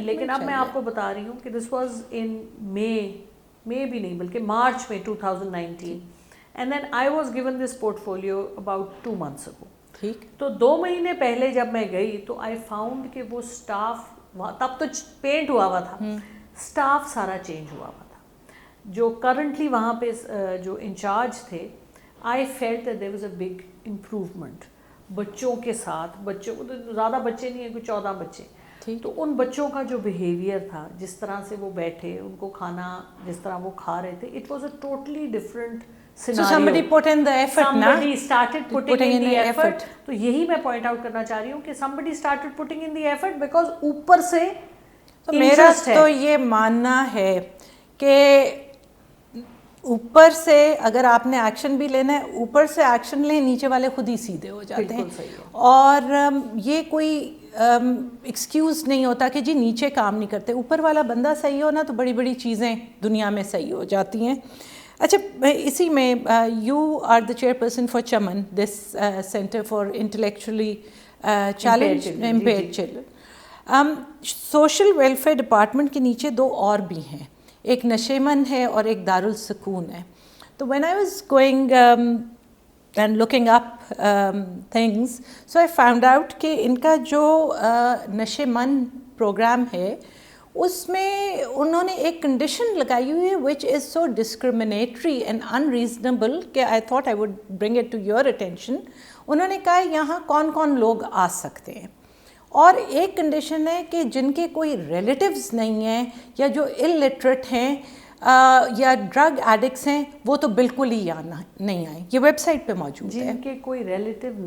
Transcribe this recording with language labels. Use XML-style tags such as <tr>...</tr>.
<ur>لیکن اب میں آپ کو بتا رہی ہوں کہ</ur> <en>this was in May</en> <ur>بھی نہیں بلکہ مارچ میں</ur> <en>2019, and then I was given this portfolio about 2 months ago.</en> <ur>ٹھیک, تو 2 مہینے پہلے جب میں گئی تو آئی فاؤنڈ کہ وہ اسٹاف, تب تو پینٹ ہوا تھا, اسٹاف سارا چینج ہوا تھا. جو کرنٹلی وہاں پہ جو انچارج تھے,</ur> <en>I felt that there was a big improvement.</en> <ur>بچوں کے ساتھ, بچوں کو تو زیادہ بچے نہیں ہیں, کوئی 14 بچے, تو ان بچوں کا جو بیہیویئر تھا, جس طرح سے وہ بیٹھے, ان کو کھانا جس طرح وہ کھا رہے تھے,</ur> <en>it was a totally different scenario. So somebody put in the effort, somebody started putting in the effort.</en> <ur>تو یہی میں point out کرنا چاہ رہی ہوں کہ</ur> <en>somebody started putting in the effort because</en> <ur>اوپر سے میرا تو یہ ماننا ہے کہ اوپر سے اگر آپ نے ایکشن بھی لینا ہے, اوپر سے ایکشن لیں, نیچے والے خود ہی سیدھے ہو جاتے ہیں. اور یہ کوئی ایکسکیوز نہیں ہوتا کہ جی نیچے کام نہیں کرتے, اوپر والا بندہ صحیح ہو نا تو بڑی بڑی چیزیں دنیا میں صحیح ہو جاتی ہیں.</ur> <en>اچھا, اسی میں you are the chairperson for Chaman, this centre for intellectually challenge impaired children.</en> <ur>Social welfare department کے نیچے 2 اور بھی ہیں, ایک نشیمن ہے اور ایک دارالسکون ہے.</ur> <en>تو when I was going and looking up things, so I found out</en> <ur>کہ ان کا جو نشیمن پروگرام ہے اس میں انہوں نے ایک کنڈیشن لگائی ہوئی ہے</ur> <en>which is so discriminatory and unreasonable کہ I thought I would bring it to your attention.</en> <ur>انہوں نے کہا یہاں کون کون لوگ آ سکتے ہیں, اور ایک کنڈیشن ہے کہ جن کے کوئی ریلیٹیوز نہیں ہیں یا جو الٹریٹ ہیں یا ڈرگ ایڈکٹس ہیں وہ تو بالکل ہی نہیں آئیں. یہ ویب سائٹ پہ موجود ہے. جن کے کوئی ریلیٹیو</ur>